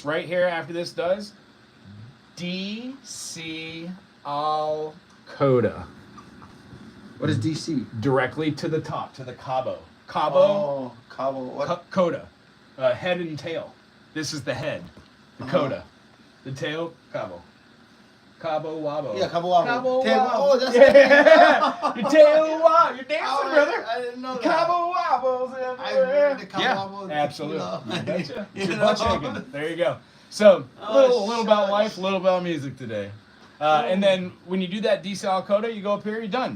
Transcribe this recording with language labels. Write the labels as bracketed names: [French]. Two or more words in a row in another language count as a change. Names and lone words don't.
[English] Right here after this does, D, C, Al, Coda. What is DC? Directly to the top, to the cabo. Cabo, Oh, Cabo. What? Coda. Head and tail. This is the head. The coda. The tail, cabo. Cabo wabo. Yeah, Cabo Wabo. Cabo Tail- wabo. Oh, that's yeah. Your tail wabo. You're dancing, Oh, brother. I didn't know that. Cabo wobbles I everywhere. read the Cabo Yeah, Wabo absolutely. tequila. You betcha. You Your know? butt shaking. There you go. So, Oh, little about shucks. life, little about music today. And then when you do that D Sal coda, you go up here, you're done.